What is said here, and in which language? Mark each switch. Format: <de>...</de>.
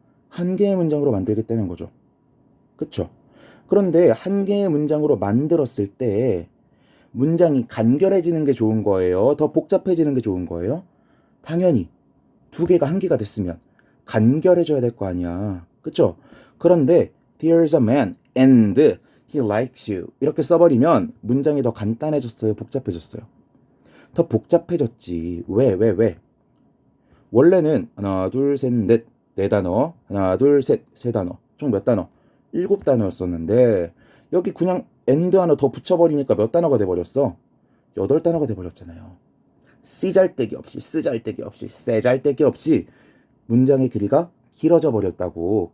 <ko>한 개의 문장으로 만들겠다는 거죠. 그쵸? 그런데 한 개의 문장으로 만들었을 때 문장이 간결해지는 게 좋은 거예요? 더 복잡해지는 게 좋은 거예요? 당연히 2개가 1개가 됐으면 간결해져야 될 거 아니야. 그쵸? 그런데</ko> <en>there's a man and he likes you</en> <ko>이렇게 써버리면 문장이 더 간단해졌어요? 복잡해졌어요? 더 복잡해졌지. 왜? 원래는 하나, 둘, 셋, 넷, 4단어, 하나, 둘, 셋, 3단어, 총 몇 단어? 7단어였었는데 여기 그냥 and 하나 더 붙여버리니까 몇 단어가 돼버렸어? 8단어가 돼버렸잖아요. 씨잘데기 없이, 쓰잘데기 없이, 쎄잘데기 없이 문장의 길이가 길어져 버렸다고.</ko>